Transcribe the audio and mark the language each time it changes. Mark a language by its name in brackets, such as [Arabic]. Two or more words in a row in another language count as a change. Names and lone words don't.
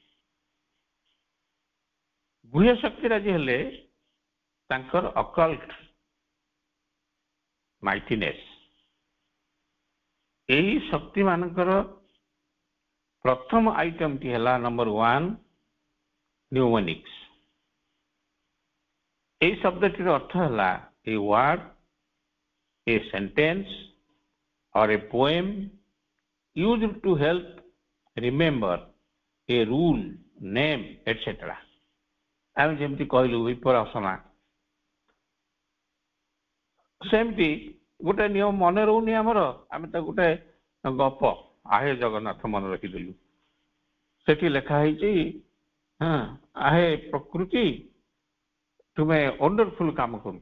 [Odia] ଗୁହ୍ୟ ଶକ୍ତିରାଜି ହେଲେ ତାଙ୍କର [English] occult mightiness. [Odia] ଏହି ଶକ୍ତି ମାନଙ୍କର ପ୍ରଥମ ଆଇଟମଟି ହେଲା ନମ୍ବର 1 ନ୍ୟୁମୋନିକ୍ସ। ଏହି ଶବ୍ଦଟିର ଅର୍ଥ ହେଲା [English] a word, a sentence or a poem used to help remember a rule, name, etc. [Odia] ଆମେ ଯେମିତି କହିଲୁ ବିପରାସନା, ସେମିତି ଗୋଟେ ନିୟମ ମନେ ରହୁନି ଆମର, ଆମେ ତ ଗୋଟେ ଗପ ଆହେ ଜଗନ୍ନାଥ ମନେ ରଖିଦେଲୁ। ସେଠି ଲେଖା ହେଇଛି ଆହେ ପ୍ରକୃତି ତୁମେ ୱଣ୍ଡରଫୁଲ କାମ କରୁଛ।